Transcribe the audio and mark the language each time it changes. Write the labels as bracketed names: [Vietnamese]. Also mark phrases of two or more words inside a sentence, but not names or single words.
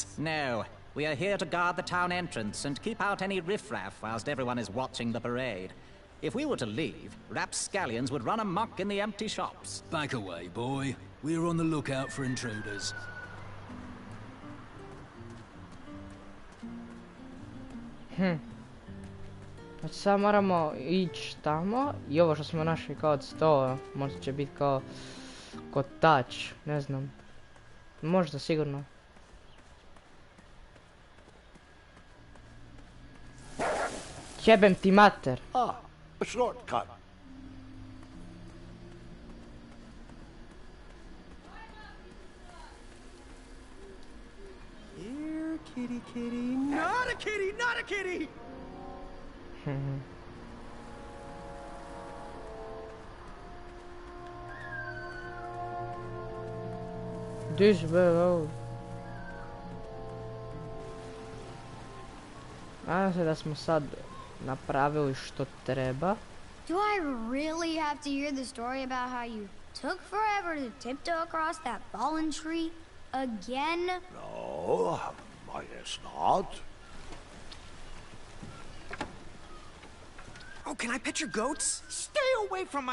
[English] No, we are here to guard the town entrance and keep out any riffraff whilst everyone is watching the parade. If we were to leave, rapscallions would run amok in the empty shops. Back away, boy. We're on the lookout for intruders. [Croatian] Znači sad moramo ići tamo i ovo što smo našli kao od stola, možda će biti kao kotač, ne znam. Možda sigurno. Jebem ti mater. [English] Ah, a shortcut. Here, kitty, kitty. Not a kitty, not a kitty! [Dutch] Dus wel. [Croatian] Nadam se da smo sad napravili što treba. [English] Do I really have to hear the story about how you took forever to tiptoe across that fallen tree again? No, I guess not. Oh, can I pet your goats?